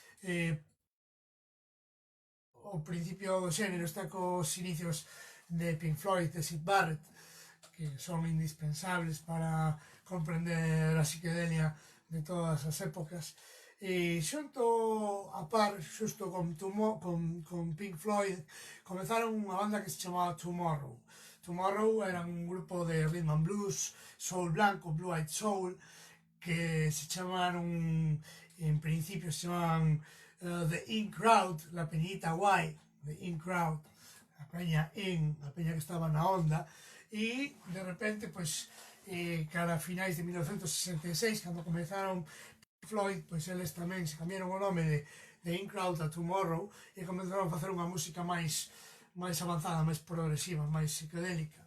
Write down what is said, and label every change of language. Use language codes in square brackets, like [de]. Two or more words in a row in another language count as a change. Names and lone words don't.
[gl] O principio do xénero está cos inicios de Pink Floyd, de Syd Barrett, que son indispensables para comprender a psiquedelia de todas as épocas. E xunto a par, xusto con Pink Floyd, comenzaron unha banda que se chamaba Tomorrow. Tomorrow era un grupo de [en] rhythm and blues, [gl] soul blanco, [en] blue-eyed soul, [gl] que se chamaron, en principio se chamaban The In Crowd, [es] la peñita guai, [gl] The In Crowd, a peña que estaba na onda, e de repente, pois, cara a finais de 1966, cando comenzaron Floyd, pois eles tamén se cambiaron o nome de In Crowd a Tomorrow e comenzaron a facer unha música máis avanzada, máis progresiva, máis psicodélica.